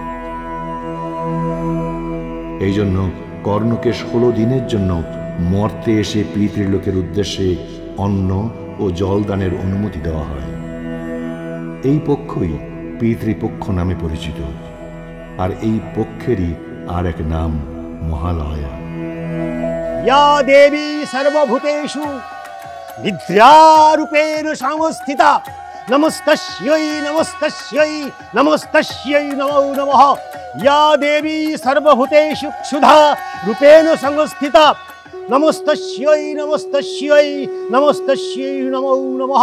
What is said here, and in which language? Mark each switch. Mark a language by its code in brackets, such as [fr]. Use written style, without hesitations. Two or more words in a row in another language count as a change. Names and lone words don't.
[bn] এই জন্য কর্ণকে 16 দিনের জন্য মর্তে এসে পিতৃলোকের উদ্দেশ্যে অন্ন ও জলদানের অনুমতি দেওয়া হয়। এই পক্ষই পিতৃপক্ষ নামে পরিচিত, আর এই পক্ষেরই আর এক নাম মহালয়া। [sa] या देवी सर्वभूतेषु निद्रारूपेण संस्थिता नमस्तस्यै नमस्तस्यै नमस्तस्यै नमो नमः। या देवी सर्वभूतेषु क्षुधा रूपेण संस्थिता नमस्तस्यै नमस्तस्यै नमस्तस्यै नमो नमः।